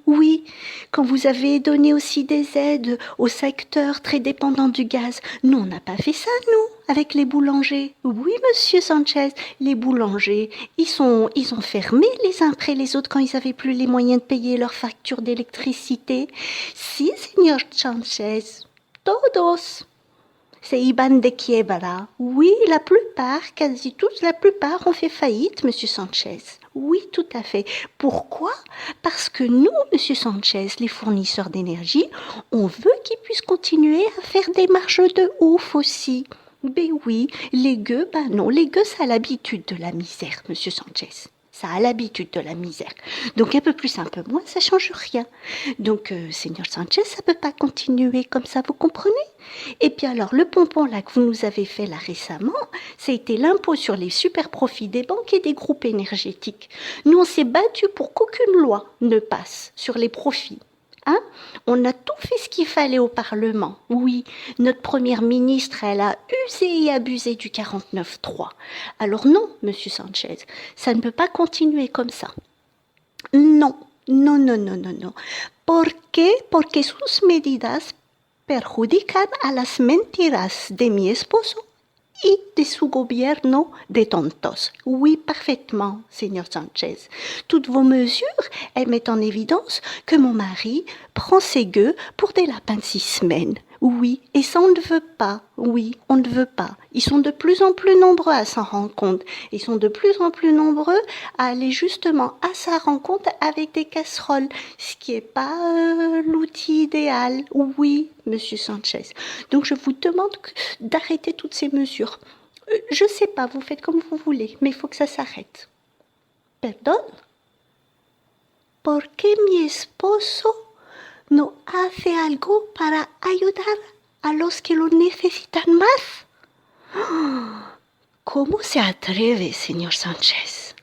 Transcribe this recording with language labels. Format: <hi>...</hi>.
<fr>Oui, quand vous avez donné aussi des aides au secteur très dépendant du gaz, nous on n'a pas fait ça nous avec les boulangers. Oui, monsieur Sanchez, les boulangers, ils ont fermé les uns après les autres quand ils avaient plus les moyens de payer leurs factures d'électricité.</fr> <es>Si, señor Sanchez. Todos se iban de quiebra.</es> <fr>Oui, la plupart, quasi tous, la plupart ont fait faillite, monsieur Sanchez. Oui, tout à fait. Pourquoi? Parce que nous, monsieur Sanchez, les fournisseurs d'énergie, on veut qu'ils puissent continuer à faire des marges de ouf aussi. Ben oui, les gueux, ben non, les gueux, ça a l'habitude de la misère, monsieur Sanchez. Ça a l'habitude de la misère. Donc un peu plus, un peu moins, ça change rien. Donc, Seigneur Sanchez, ça peut pas continuer comme ça, vous comprenez? Et puis alors, le pompon là que vous nous avez fait là récemment, ça a été l'impôt sur les super profits des banques et des groupes énergétiques. Nous, on s'est battu pour qu'aucune loi ne passe sur les profits. Hein? On a tout fait ce qu'il fallait au Parlement. Oui, notre première ministre, elle a usé et abusé du 49.3. Alors non, monsieur Sanchez, ça ne peut pas continuer comme ça.</fr> <es>Non, no, no, no, no, no. ¿Por qué? Porque sus medidas perjudican a las mentiras de mi esposo y de su gobierno de tontos.</es> <fr>Oui, parfaitement, Seigneur Sanchez. Toutes vos mesures, elles mettent en évidence que mon mari prend ses gueux pour des lapins de 6 semaines. Oui, et ça on ne veut pas. Oui, on ne veut pas. Ils sont de plus en plus nombreux à s'en rendre compte. Ils sont de plus en plus nombreux à aller justement à sa rencontre avec des casseroles, ce qui n'est pas l'outil idéal. Oui, monsieur Sanchez. Donc je vous demande d'arrêter toutes ces mesures. Je sais pas, vous faites comme vous voulez, mais il faut que ça s'arrête. Pardon?</fr> <es>¿Por qué mi esposo no hace algo para ayudar a los que lo necesitan más? ¿Cómo se atreve, señor Sánchez?</es>